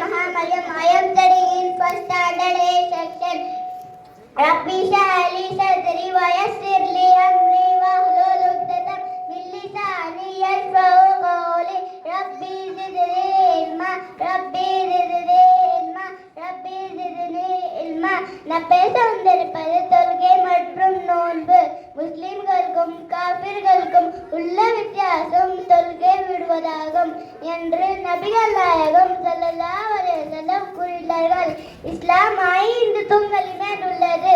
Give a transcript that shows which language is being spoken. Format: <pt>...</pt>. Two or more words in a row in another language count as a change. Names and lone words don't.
<en>Maryam. I am studying in first standard A section.</en> <ar>رب اشرح لي صدري ويسر لي أمري واحلل عقدة من لساني يفقهوا قولي. رب زدني علما، رب زدني علما، رب زدني علما.</ar> <ta>நான் பேச வந்திருப்பது தொழுகை மற்றும் நோன்பு. முஸ்லிம்களுக்கும் காபிர்களுக்கும் உள்ள வித்தியாசம் தொழுகை விடுவதாகும் என்று நபிகள் நாயகம்</ta> <ar>صلى الله عليه وسلم</ar> <ta>கூறினார்கள். இஸ்லாம் 5 தூண்களின் மேல் உள்ளது.</ta>